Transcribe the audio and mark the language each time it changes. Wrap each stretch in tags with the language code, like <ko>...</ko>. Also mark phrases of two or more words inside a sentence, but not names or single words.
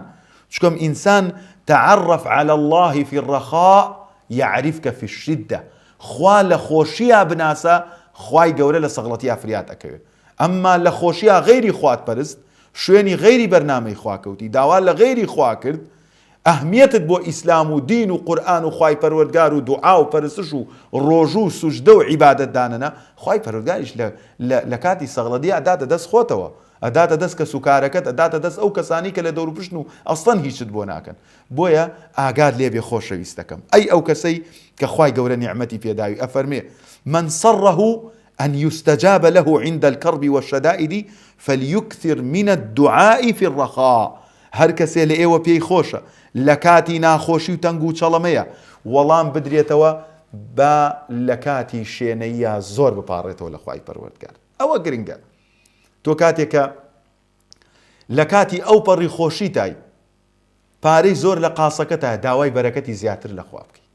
<ckb>چکەم ئینسان</ckb> <ar>تعرف على الله في الرخاء يعرفك في الشدة.</ar> <ckb>خوا لە خۆشیە بناسە، خوای گەورە لە سەغڵەتیە فریات ئەکەوێت. ئەمما لە خۆشیە غەیری خوات پەرست، شوێنی غەیری بەرنامەی خواکەوتی، داوا لە غەیری خوا کرد، ئەهمیەتت بۆ ئیسلام و دین و قورئان و خوای پەروەردگار و دوعا و پەرستش و ڕۆژوو و سوجدە و عیبادەت دانەنا، خوای پەروەردگاریش لە کاتی سەغڵەتی ئەداتە دەست خۆتەوە، ئەداتە دەست کە سوکارەکەت، ئەداتە دەست ئەو کەسانی کە لە دەور و پشتن و ئەسڵەن هیچت بۆ ناکەن. بۆیە ئاگاد لێبێ خۆشەویستەکەم، ئەی ئەو کەسەی کە خوای گەورە نیعمەتی پێداوی.</ckb> <ar>ئەفەرمێ من سره أن يستجاب له عند الكرب والشدائد فليكثر من الدعاء في الرخاء.</ar> <ckb>هەر کەسێ لە ئێوە پێی خۆشە لە کاتی ناخۆشی و تەنگ و چەڵەمەیە وەڵام بدرێتەوە بە لە کاتی شوێنەیە زۆر بپاڕێتەوە لە خوای پەروەردگار. ئەوە گرنگە. تۆ کاتێکە لە کاتی ئەو پەڕی خۆشی تای پارەی زۆر لە قاسەکەتە، داوای بەرەکەتی زیاتر لە خوا بکەی.</ckb>